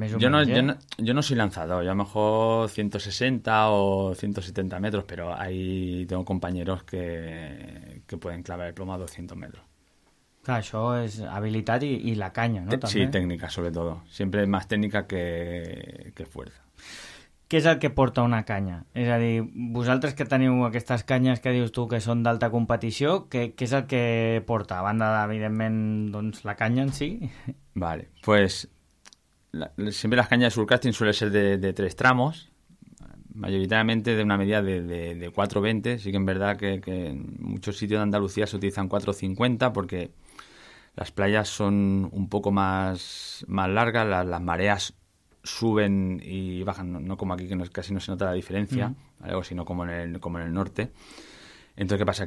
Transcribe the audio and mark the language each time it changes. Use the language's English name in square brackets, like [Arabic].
[Spanish] yo no soy lanzador, yo a lo mejor 160 o 170 metros, pero ahí tengo compañeros que pueden clavar el plomo a 200 metros. Claro, eso es habilitar y la caña, ¿no? Sí, técnica sobre todo, siempre más técnica que fuerza. ¿Qué es el que porta una caña? Es decir, [Catalan] vosaltres que teniu aquestes canyes que dius tu que són d'alta competició, [Spanish] ¿qué es el que porta? [Catalan] A banda, evidentment, doncs, la caña en sí. [Spanish] Vale, pues... Siempre las cañas de surcasting suelen ser de tres tramos, mayoritariamente de una medida de 4,20. Sí que en verdad que en muchos sitios de Andalucía se utilizan 4,50 porque las playas son un poco más largas, las mareas suben y bajan, no como aquí que casi no se nota la diferencia, ¿vale? O sino como en el norte. Entonces, ¿qué pasa?